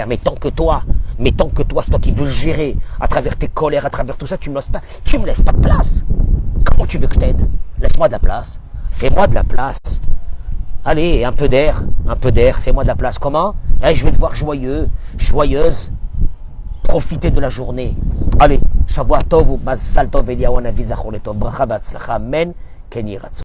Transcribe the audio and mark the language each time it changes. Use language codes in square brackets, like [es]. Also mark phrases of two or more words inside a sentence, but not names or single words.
[fr] Mais tant que toi, c'est toi qui veux gérer à travers tes colères, à travers tout ça, tu me laisses pas de place. Comment tu veux que je t'aide? Laisse-moi de la place. Fais-moi de la place. Allez, un peu d'air, fais-moi de la place. Comment? Je vais te voir joyeux, joyeuse. Profitez de la journée. Allez, [he] שבועות טוב, מזל טוב, אליהו הנביא, זכור לטוב, ברכה בהצלחה, אמן, כן יהי רצון.